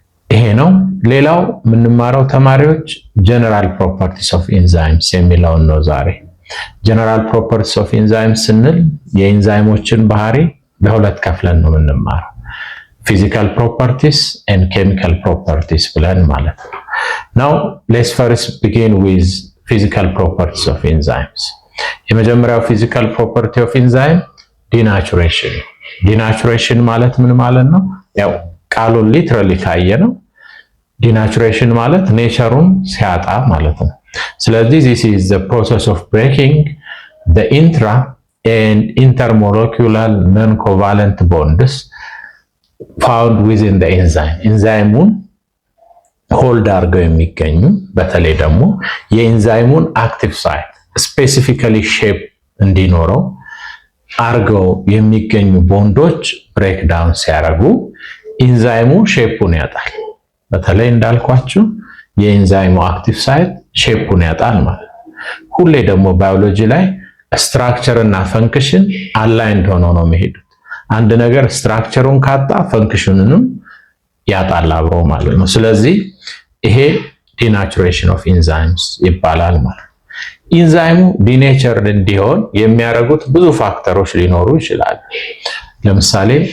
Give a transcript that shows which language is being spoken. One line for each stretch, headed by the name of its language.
Amharic: ይሄ ነው። ሌላው የምንማረው ተማሪዎች ጀነራል ፕሮፐርቲስ ኦፍ ኢንዛይምስ የሚለውን ነው ዛሬ። ጀነራል ፕሮፐርቲስ ኦፍ ኢንዛይምስ ስንል የኢንዛይሞችን ባህሪ በሁለት ከፍለን ነው የምንማረው፣ ፊዚካል ፕሮፐርቲስ ኤንድ ኬሚካል ፕሮፐርቲስ ብለን ማለት ነው።
English: ናው ሌትስ ፈርስት ቢጊን ዊዝ ፊዚካል ፕሮፐርቲስ ኦፍ ኢንዛይምስ።
Amharic: የመጀመሪያው ፊዚካል ፕሮፐርቲ ኦፍ ኢንዛይም ዲናቹሬሽን። ዲናቹሬሽን ማለት ምን ማለት ነው? ያው ቃሉን ሊትራሊ ካየ ነው ዲናቹሬሽን ማለት ኔቸሩን ሲያጣ ማለት ነው። ስለዚህ
English: this is the process of breaking the intra and intermolecular non-covalent bonds found within the enzyme.
Amharic: ኢንዛይሙን ሆልድ አድርገው የሚገኙ በተለይ ደግሞ የኢንዛይሙን አክቲቭ ሳይት ስፔሲፊካሊ ሼፕ እንዲኖረው አድርገው የሚገኙ ቦንዶች ብሬክ ዳውን ሲያደርጉ ኢንዛይሙ ሼፑን ያጣል። በተለይ እንዳልኳችሁ የኢንዛይሙ አክቲቭ ሳይት ሼፑን ያጣል ማለት ነው። ሁሌ ደግሞ ባዮሎጂ ላይ ስትራክቸር እና ፈንክሽን አላይንድ ሆነው ነው የሚሄዱት። አንድ ነገር ስትራክቸሩን ካጣ ፈንክሽኑንም ያጣል አብሮ ማለት ነው። ስለዚህ ይሄ ዲናቹሬሽን ኦፍ ኢንዛይምስ ይባላል ማለት ነው። ኢንዛይሙ ዲኔቸርድ እንዲሆን የሚያደርጉት ብዙ ፋክተሮች ሊኖሩ ይችላሉ። ለምሳሌ